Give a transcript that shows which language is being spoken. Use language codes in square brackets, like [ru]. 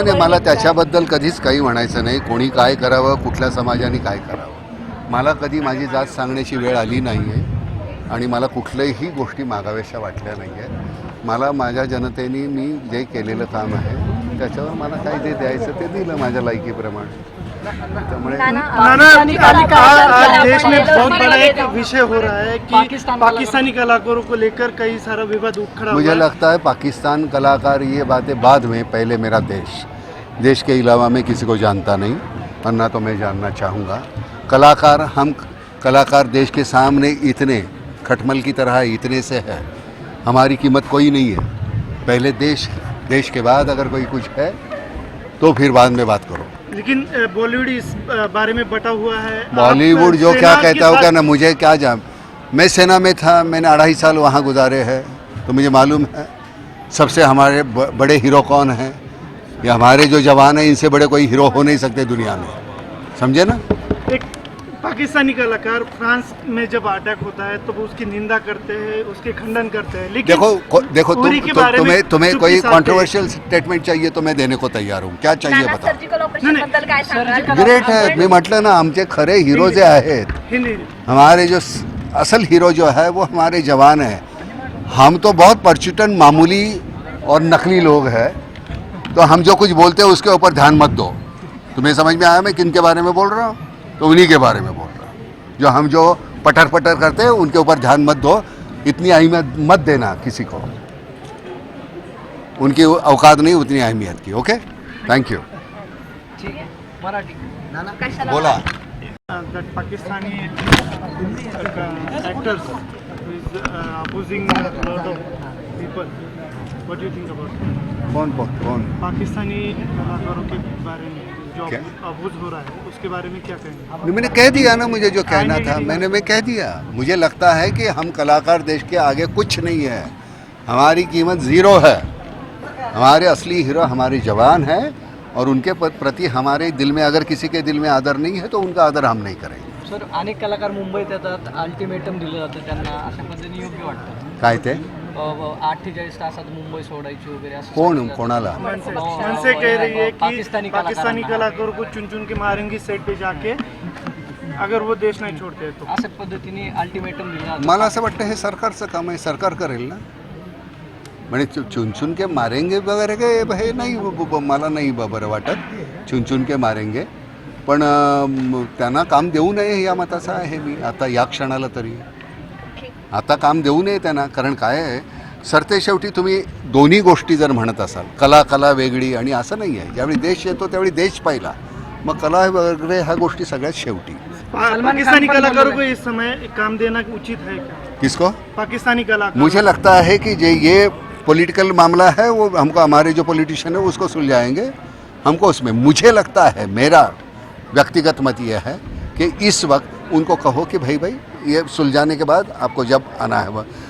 [mr] नाही, मला त्याच्याबद्दल कधीच काही म्हणायचं नाही. कोणी काय करावं, कुठल्या समाजाने काय करावं, मला कधी माझी जात सांगण्याची वेळ आली नाही आहे आणि मला कुठल्याही गोष्टी मागाव्याशा वाटल्या नाही आहेत. मला माझ्या जनतेने मी जे केलेलं काम आहे त्याच्यावर मला काय जे द्यायचं ते दिलं माझ्या लायकीप्रमाणे. त्यामुळे [hi] आज देश में बहुत बड़ा एक विषय हो रहा है कि पाकिस्तानी कलाकारों को लेकर कई सारा विवाद खड़ा हुआ मुझे है। लगता है पाकिस्तान कलाकार ये बातें बाद में, पहले मेरा देश के अलावा मैं किसी को जानता नहीं और ना तो मैं जानना चाहूँगा। हम कलाकार देश के सामने इतने खटमल की तरह इतने से है, हमारी कीमत कोई नहीं है। पहले देश के बाद अगर कोई कुछ है तो फिर बाद में बात करो। लेकिन बॉलीवुड इस बारे में बटा हुआ है। बॉलीवुड जो क्या कहता होगा ना, मुझे क्या जान। मैं सेना में था, मैंने 2.5 साल वहाँ गुजारे हैं, तो मुझे मालूम है सबसे हमारे बड़े हीरो कौन हैं। ये हमारे जो जवान हैं, इनसे बड़े कोई हीरो हो नहीं सकते दुनिया में, समझे ना। एक पाकिस्तानी कलाकार फ्रांस में जब अटैक होता है तो वो उसकी निंदा करते हैं, उसके खंडन करते हैं, लेकिन देखो तुम्हें कोई कंट्रोवर्शियल स्टेटमेंट चाहिए तो मैं देने को तैयार हूँ। क्या चाहिए बताओ। [mr] सर्जिकल ऑपरेशन बद्दल काय सांगाल? ग्रेट है, मी म्हटलं ना, आमचे खरे हीरो जे आहेत, [hi] हिंदी हमारे जो असल हीरो जो है वो हमारे जवान हैं। हम तो बहुत परचुटन मामूली और नकली लोग हैं, तो हम जो कुछ बोलते हैं उसके ऊपर ध्यान मत दो। तुम्हें समझ में आया मैं किन के बारे में बोल रहा हूँ? तो उन्हीं के बारे में बोल रहा हूँ। जो पटर करते हैं उनके ऊपर ध्यान मत दो, इतनी अहमियत मत देना किसी को, उनकी औकात नहीं उतनी अहमियत की। Okay, thank you. बोला। [en] that Pakistani actors is abusing a lot of people. What do you think about it? [hi] कौन? पाकिस्तानी कलाकारों के बारे में जो क्या? अबूज हो रहा है उसके बारे में क्या कहेंगे? मैंने कह दिया ना, मुझे जो कहना था मैं कह दिया। मुझे लगता है कि हम कलाकार देश के आगे कुछ नहीं है, हमारी कीमत ज़ीरो है। हमारे असली हीरो हमारे जवान हैं और उनके प्रति हमारे दिल में, अगर किसी के दिल में आदर नहीं है तो उनका आदर हम नहीं करेंगे। [mr] सर, अनेक कलाकार मुंबईत येतात, अल्टिमेटम दिलं जातं त्यांना, अशा पद्धतीने योग्य वाटतं? काय ते 48 तासात मुंबई सोडायची वगैरे असं कोणाला? [hi] मनसे कह रही है कि पाकिस्तानी कलाकारों को चुन चुन के मारेंगी सेट पे जाके अगर वो देश नहीं छोड़ते तो। [mr] अशा पद्धतीने अल्टिमेटम दिलं जातं। मला असं वाटतं हे सरकारचं काम आहे, सरकार करेल ना। म्हणजे [hi] चुन के मारेंगे [mr] वगैरे काय हे नाही, मला नाही बरं वाटत चुन के मारेंगे, पण त्यांना काम देऊ नये या मताचा आहे मी आता या क्षणाला तरी। आता काम देऊ नये त्यांना, कारण काय आहे सरते शेवटी तुम्ही दोन्ही गोष्टी जर म्हणत असाल, कला वेगळी आणि असं नाही आहे। ज्यावेळी देश येतो त्यावेळी देश पहिला, मग कला वगैरे ह्या गोष्टी सगळ्यात शेवटी। [hi] पाकिस्तानी कलाकारों को इस समय काम देना उचित है क्या? किसको? पाकिस्तानी कलाकार। मुझे लगता है कि ये पॉलिटिकल मामला है, वो हमको हमारे जो पॉलिटिशियन है उसको सुलझाएंगे। हमको उसमें, मुझे लगता है, मेरा व्यक्तिगत मत ये है कि इस वक्त उनको कहो कि भाई ये सुलझाने के बाद आपको जब आना है।